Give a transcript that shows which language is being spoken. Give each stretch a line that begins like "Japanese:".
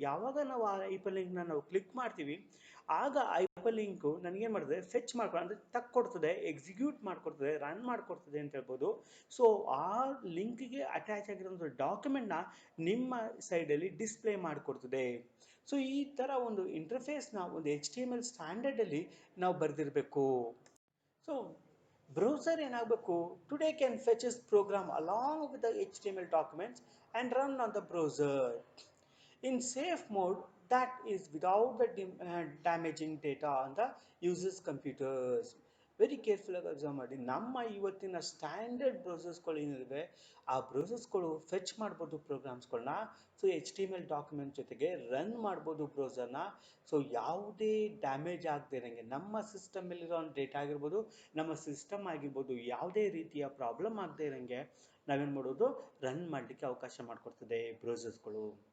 Kannada: ಯಾವಾಗ ನಾವು ಆ ಹೈಪರ್ ಲಿಂಕ್ನ ನಾವು ಕ್ಲಿಕ್ ಮಾಡ್ತೀವಿ ಆಗ ಹೈಪರ್ ಲಿಂಕು ನನಗೇನು ಮಾಡ್ತದೆ, ಫೆಚ್ ಮಾಡ್ಕೊಂಡು ಅಂದರೆ ತಕ್ಕೊಡ್ತದೆ, ಎಕ್ಸಿಕ್ಯೂಟ್ ಮಾಡ್ಕೊಡ್ತದೆ, ರನ್ ಮಾಡ್ಕೊಡ್ತದೆ ಅಂತ ಹೇಳ್ಬೋದು. ಸೊ ಆ ಲಿಂಕ್ಗೆ ಅಟ್ಯಾಚ್ ಆಗಿರೋಂಥ ಡಾಕ್ಯುಮೆಂಟ್ನ ನಿಮ್ಮ ಸೈಡಲ್ಲಿ ಡಿಸ್ಪ್ಲೇ ಮಾಡಿಕೊಡ್ತದೆ. ಸೊ ಈ ಥರ ಒಂದು ಇಂಟರ್ಫೇಸ್ನ ಒಂದು HTML ಸ್ಟ್ಯಾಂಡರ್ಡಲ್ಲಿ ನಾವು ಬರೆದಿರಬೇಕು. ಸೊ ಬ್ರೌಸರ್ ಏನಾಗಬೇಕು,
English: Today can fetches program along with the HTML documents and run on the browser in safe mode, that is without the damaging data on the users computers. Very careful
Kannada: ಆಗಿ observe ಮಾಡಿ. ನಮ್ಮ ಇವತ್ತಿನ standard ಬ್ರೌಸರ್ಸ್ಗಳು ಏನಿವೆ ಆ ಬ್ರೌಸರ್ಸ್ಗಳು fetch ಮಾಡ್ಬೋದು ಪ್ರೋಗ್ರಾಮ್ಸ್ಗಳನ್ನ. So HTML document ಜೊತೆಗೆ run ಮಾಡ್ಬೋದು ಬ್ರೌಸರ್ನ. So ಯಾವುದೇ ಡ್ಯಾಮೇಜ್ ಆಗದೆ ಇರೋಂಗೆ, ನಮ್ಮ ಸಿಸ್ಟಮಲ್ಲಿರೋ ಡೇಟಾ ಆಗಿರ್ಬೋದು, ನಮ್ಮ ಸಿಸ್ಟಮ್ ಆಗಿರ್ಬೋದು, ಯಾವುದೇ ರೀತಿಯ ಪ್ರಾಬ್ಲಮ್ ಆಗದೆ ಇರೋಂಗೆ ನಾವೇನು ಮಾಡೋದು, ರನ್ ಮಾಡಲಿಕ್ಕೆ ಅವಕಾಶ ಮಾಡಿಕೊಡ್ತದೆ ಬ್ರೌಸರ್ಸ್ಗಳು.